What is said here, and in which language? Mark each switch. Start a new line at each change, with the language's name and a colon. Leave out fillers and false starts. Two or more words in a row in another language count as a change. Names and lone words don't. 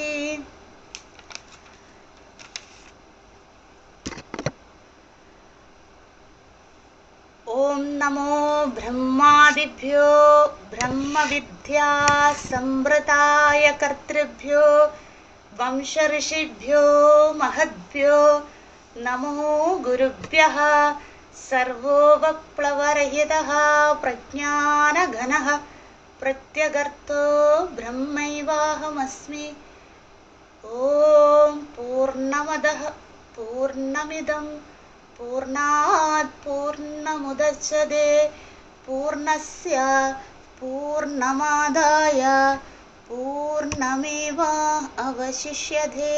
Sanskrit: ഓം നമോ ബ്രഹ്മാദിഭ്യോ ബ്രഹ്മവിദ്യാ സംവൃതായ കർത്തൃഭ്യോ വംശഋഷിഭ്യോ മഹദ്ഭ്യോ നമോ ഗുരുഭ്യഃ. സർവോപപ്ലവരഹിതഃ പ്രജ്ഞാനഘനഃ प्रत्यगर्तो ब्रह्मैवाहमस्मि। ॐ पूर्णमदः पूर्णमिदं पूर्णात् पूर्णमुदच्यते पूर्णस्य पूर्णमादाय पूर्णमेवावशिष्यते।